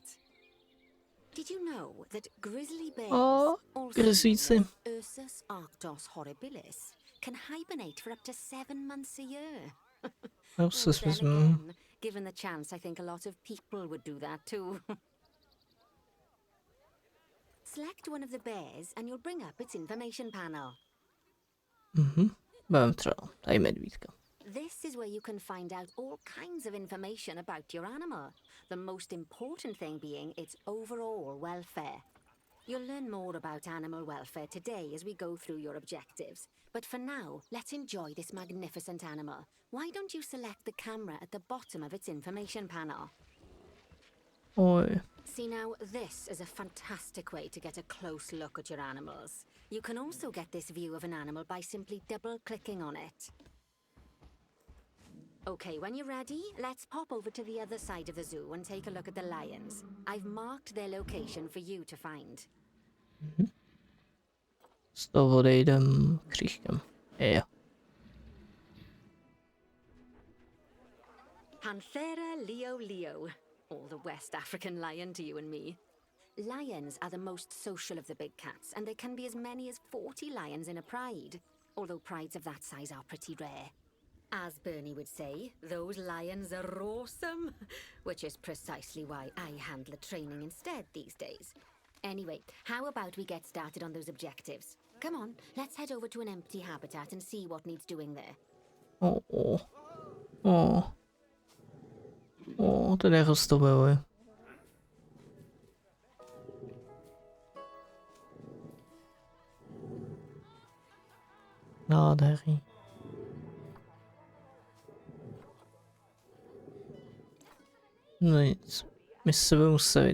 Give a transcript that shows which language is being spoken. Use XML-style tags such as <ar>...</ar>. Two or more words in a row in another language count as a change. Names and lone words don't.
<en>Did you know that grizzly bears, also ASUS horribilis, can hibernate for up to 7 months a year? Again, given the chance, I think a lot of people would do that too. select one of the bears and you'll bring up its information panel.</en> <cs>Budeme třeba tady medvídka.</cs> <en>This is where you can find out all kinds of information about your animal. The most important thing being its overall welfare. You'll learn more about animal welfare today as we go through your objectives. But for now, let's enjoy this magnificent animal. Why don't you select the camera at the bottom of its information panel? Oj. See now, this is a fantastic way to get a close look at your animals. You can also get this view of an animal by simply double-clicking on it. Okay, when you're ready, let's pop over to the other side of the zoo and take a look at the lions. I've marked their location for you to find.</en> <cs>Z toho odejdem křížkem. Jo.</cs> <en>Panthera leo. Or the West African lion to you and me. Lions are the most social of the big cats, and there can be as many as 40 lions in a pride, although prides of that size are pretty rare. As Bernie would say, those lions are awesome, which is precisely why I handle the training instead these days. Anyway, how about we get started on those objectives? Come on, let's head over to an empty habitat and see what needs doing there.</en> <cs>To neroztomiluje. Nádherný. No nic, my se budeme muset.</cs>